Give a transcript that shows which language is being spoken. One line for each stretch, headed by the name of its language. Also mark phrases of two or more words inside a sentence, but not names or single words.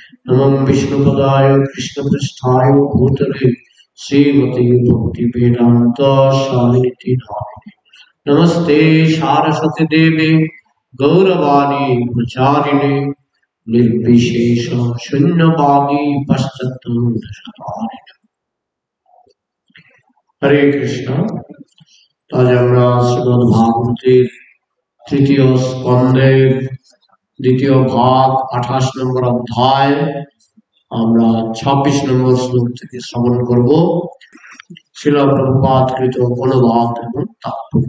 Sanskrit: नमो विष्णुपदाय कृष्णपृष्ठाय भूतले श्रीमती भक्ति वेदांत स्वामिनिति नामिने। नमस्ते सारस्वती देवे गौरवाणी प्रचारिणे निर्विशेष शून्यवादी पश्चात्तरसारिणे। हरे कृष्ण।
Bangla: आज আমরা শ্রীমদ্ ভাগবতের তৃতীয় স্কন্ধের দ্বিতীয় ভাগ 28 নম্বর অধ্যায় আমরা 26 নম্বর শ্লোক থেকে শ্রবণ করব। শিল প্রভুপাদ কৃত অনুবাদ এবং তাৎপর্য।